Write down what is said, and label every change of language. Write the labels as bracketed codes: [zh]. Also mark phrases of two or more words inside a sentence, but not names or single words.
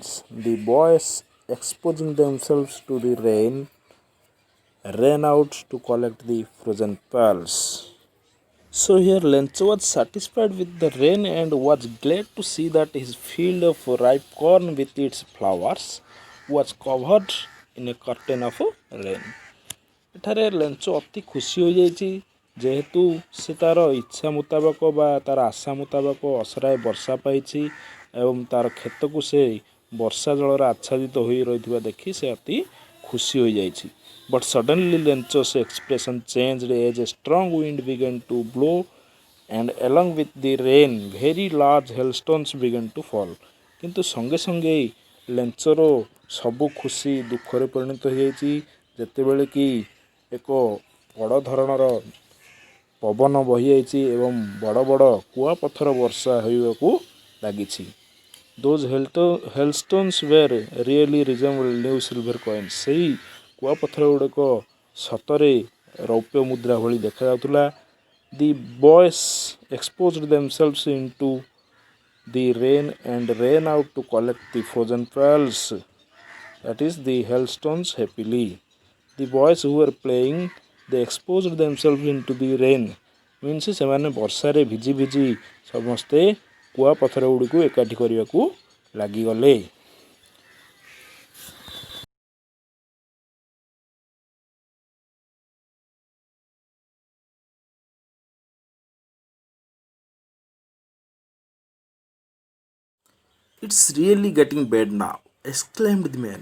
[en] The boys, exposing themselves to the rain, ran out to collect the frozen pearls. So here Lencho was satisfied with the rain and was glad to see that his field of ripe corn with its flowers was covered in a curtain of rain. [or] ଏଠାରେ ଲେଞ୍ଚୋ ଅତି ଖୁସି ହୋଇଯାଇଛି, ଯେହେତୁ ସେ ତାର ଇଚ୍ଛା ମୁତାବକ ବା ତାର ଆଶା ମୁତାବକ ଅସରାଏ ବର୍ଷା ପାଇଛି ଏବଂ ତାର କ୍ଷେତକୁ ସେ ବର୍ଷା ଜଳରେ ଆଚ୍ଛାଦିତ ହୋଇ ରହିଥିବା ଦେଖି ସେ ଅତି ଖୁସି ହୋଇଯାଇଛି। [en] But suddenly Lencho's expression changed as a strong wind began to blow and along with the rain very large hailstones began to fall. [or] କିନ୍ତୁ ସଙ୍ଗେ ସଙ୍ଗେ ଲେଞ୍ଚୋର ସବୁ ଖୁସି ଦୁଃଖରେ ପରିଣତ ହୋଇଯାଇଛି, ଯେତେବେଳେ କି ଏକ ବଡ଼ ଧରଣର ପବନ ବହିଯାଇଛି ଏବଂ ବଡ଼ ବଡ଼ କୁଆପଥର ବର୍ଷା ହେବାକୁ ଲାଗିଛି। [en] Those hailstones were really resemble new silver coins. [or] ସେହି କୁଆପଥର ଗୁଡ଼ିକ ସତରେ ରୌପ୍ୟ ମୁଦ୍ରା ଭଳି ଦେଖାଯାଉଥିଲା। [en] The boys exposed themselves into the rain and ran out to collect the frozen pearls, that is the hailstones, happily. The boys who were playing, they exposed themselves into the rain, means [or] ସେମାନେ ବର୍ଷାରେ ଭିଜି ଭିଜି ସମସ୍ତେ କୁଆପଥର ଗୁଡ଼ିକୁ ଏକାଠି କରିବାକୁ ଲାଗିଗଲେ। [en] It's really getting bad now, exclaimed the man.